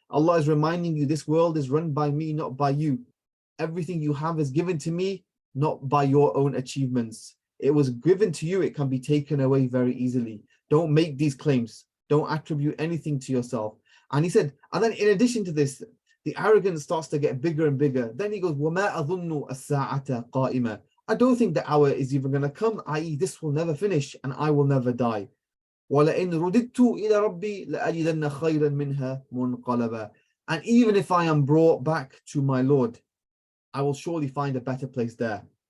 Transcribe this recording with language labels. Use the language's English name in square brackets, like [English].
[English] Allah is reminding you, this world is run by me, not by you. Everything you have is given to me, not by your own achievements. It was given to you. It can be taken away very easily. Don't make these claims. Don't attribute anything to yourself. And he said, and then in addition to this, the arrogance starts to get bigger and bigger. Then he goes, [Arabic] وَمَا أَظُنُّ السَّاعَةَ قَائِمَةً. [English] I don't think the hour is even going to come, i.e. this will never finish and I will never die. [Arabic] وَلَئِنْ رُدِدْتُ إِلَى رَبِّي لَأَجِدَنَّ خَيْرًا مِنْهَا مُنْقَلَبًا. [English] And even if I am brought back to my Lord, I will surely find a better place there.